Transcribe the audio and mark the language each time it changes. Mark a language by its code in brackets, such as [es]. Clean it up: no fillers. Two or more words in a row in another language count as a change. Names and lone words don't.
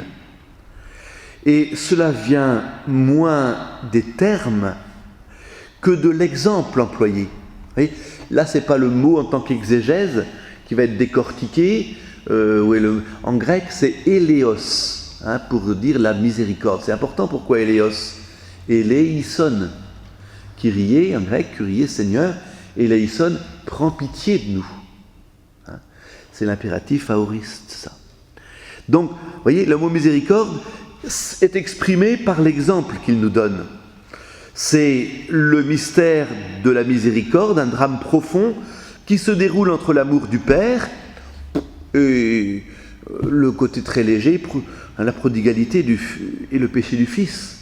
[fr] Et cela vient moins des termes que de l'exemple employé. Vous voyez, là, ce n'est pas le mot en tant qu'exégèse qui va être décortiqué. En grec, c'est éléos, pour dire la miséricorde. C'est important, pourquoi éléos? [el] Ελέησον, Κύριε, [fr] en grec, Kyrie, Seigneur, éléison, prends pitié de nous. C'est l'impératif aoriste, ça. Donc, vous voyez, le mot miséricorde est exprimé par l'exemple qu'il nous donne. C'est le mystère de la miséricorde, un drame profond qui se déroule entre l'amour du Père et le côté très léger, la prodigalité et le péché du Fils.